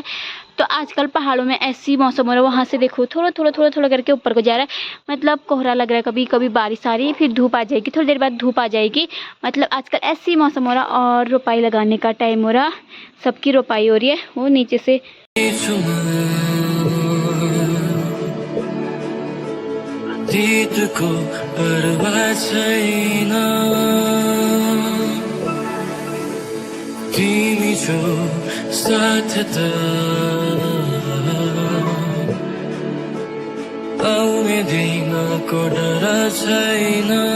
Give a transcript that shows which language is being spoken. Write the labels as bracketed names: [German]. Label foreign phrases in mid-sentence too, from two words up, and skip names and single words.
[Hindi] तो आजकल पहाड़ों में ऐसी मौसम हो रहा है। वहाँ से देखो थोड़ा थोड़ा थोड़ा थोड़ा करके ऊपर को जा रहा है। मतलब कोहरा लग रहा है, कभी कभी बारिश आ रही है, फिर धूप आ जाएगी, थोड़ी देर बाद धूप आ जाएगी। मतलब आजकल ऐसी मौसम हो रहा। और रोपाई लगाने का टाइम हो रहा, सबकी रोपाई हो रही है। वो नीचे से [Nepali] तिमी छौ साथ त आउने दिनको डर छैन।